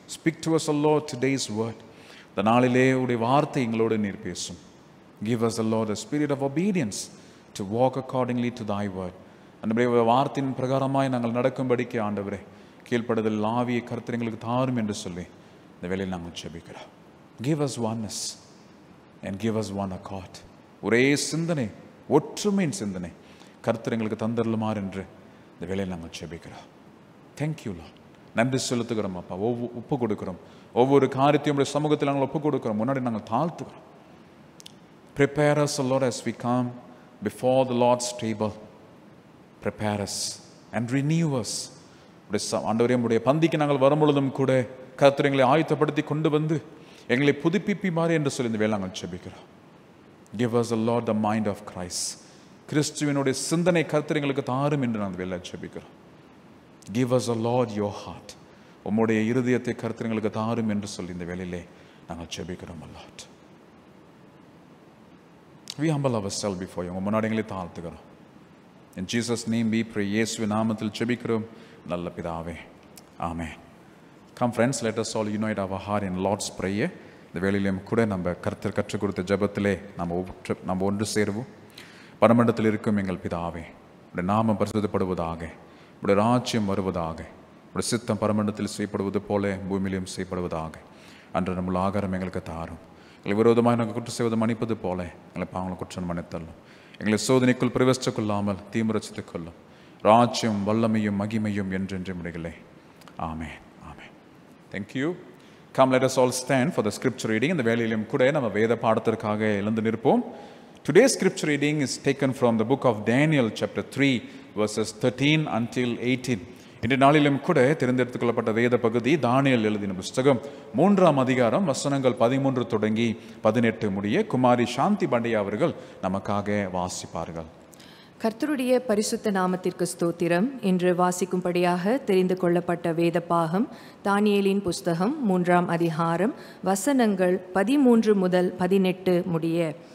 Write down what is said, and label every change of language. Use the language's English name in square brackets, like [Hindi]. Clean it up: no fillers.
[English] Speak to us, Lord, today's word. [Tamil] இந்த நாளிலே உடைய வார்த்தை எங்களோடு நீர் பேசும். [English] Give us, Lord, a spirit of obedience to walk accordingly to thy word. [Tamil] ஆண்டவரே, வார்த்தையின் பிரகாரமாய் நாங்கள் நடக்கும்படிக்கு ஆண்டவரே கீழ்ப்படுதல் ஆவியை கர்த்தர் எங்களுக்கு தாரும் என்று சொல்லி இந்த வேளையில் நாங்கள் ஜெபிக்கிறோம். [English] Give us oneness and give us one accord. [Tamil] ஒரே சிந்தனை, ஒற்றுமையின் சிந்தனை கர்த்தர் எங்களுக்கு தந்தருளுமாறு என்று இந்த வேளையில் நாங்கள் ஜெபிக்கிறோம். [English] Thank you, Lord. [Tamil] நன்றி செலுத்துகிறோம் அப்பா. ஒப்பு கொடுக்கிறோம். ஒவ்வொரு காரியத்தையும் சமூகத்தில் நாங்கள் ஒப்பு கொடுக்கிறோம். முன்னாடி நாங்கள் தாழ்த்துக்கிறோம். [English] Prepare us, Lord, as we come before the Lord's table. Prepare us and renew us. [Tamil] ஆண்டவரே, உம்முடைய பந்திக்கு நாங்கள் வரும்பொழுதும் கூட கர்த்தர் எங்களை ஆயத்தப்படுத்தி கொண்டு வந்து எங்களை புதுப்பிப்பார் என்று சொல்லி இந்த வேளை நாங்கள் ஜெபிக்கிறோம். [English] Give us, Lord, the mind of Christ. [Tamil] கிறிஸ்துவினுடைய சிந்தனை கர்த்தர் எங்களுக்கு தாரும் என்று நாங்கள் வேளை ஜெபிக்கிறோம். [English] Give us, Lord, your heart. [Tamil] உம்முடைய இருதயத்தை கர்த்தர் எங்களுக்கு தாரும் என்று சொல்லி இந்த வேளையிலே நாங்கள் ஜெபிக்கிறோம், Lord. [English] we humble ourselves before you. [Tamil] உங்க முன்னாடி எங்களை தாழ்த்துக்கிறோம். [English] In Jesus' name we pray. [Tamil] இயேசுவின் நாமத்தில் ஜெபிக்கிறோம் நல்ல பிதாவே. Amen. [English] Come friends, let us all unite our heart in Lord's Prayer. [Tamil] இந்த வேளையிலும் கூட நம்ம கர்த்தர் கற்றுக் கொடுத்த ஜெபத்திலே நம்ம ஒன்று சேருவோம். பரமண்டலத்தில் இருக்கும் எங்கள் பிதாவே, உடைய நாமம் பரிசுத்தப்படுவதாக, உடைய ராஜ்யம் வருவதாக, உடைய சித்தம் பரமண்டலத்தில் செய்யப்படுவது போல பூமியிலும் செய்யப்படுவதாக. அன்று நம்முள்ள ஆகாரம் எங்களுக்கு தாரும். எங்களை விரோதமாக நாங்கள் குற்றம் செய்வது மன்னிப்பது போல எங்களை பாவங்களை குற்றம் மன்னித்தள்ளும். எங்களை சோதனைக்குள் பிரவேசித்துக் கொள்ளாமல் தீமுரச்சித்துக் கொள்ளும். ராஜ்யம் வல்லமையும் மகிமையும் என்றென்றும் உடைகளே. ஆமென். ஆமென். [English] Thank you. Come, let us all stand for the scripture reading. [Tamil] இந்த வேளையிலும் கூட நம்ம வேத பாடத்திற்காக எழுந்து நிற்போம். [English] Today's scripture reading is taken from the book of Daniel chapter 3 verses 13 until 18. [Tamil] இன்றைய நாளிலும் கூட தெரிந்தெடுத்துக் கொள்ளப்பட்ட வேத பகுதி தானியேல் எழுதின புஸ்தகம் 3ஆம் அதிகாரம் வசனங்கள் 13 தொடங்கி 18 முடிய குமாரி சாந்தி பண்டியா அவர்கள் நமக்காக வாசிப்பார்கள். கர்த்தருடைய பரிசுத்த நாமத்திற்கு ஸ்தோத்திரம். இன்று வாசிக்கும்படியாக தெரிந்து கொள்ளப்பட்ட வேத பாகம் தானியேலின் புஸ்தகம் 3ஆம் அதிகாரம் வசனங்கள் 13 முதல் 18 முடிய.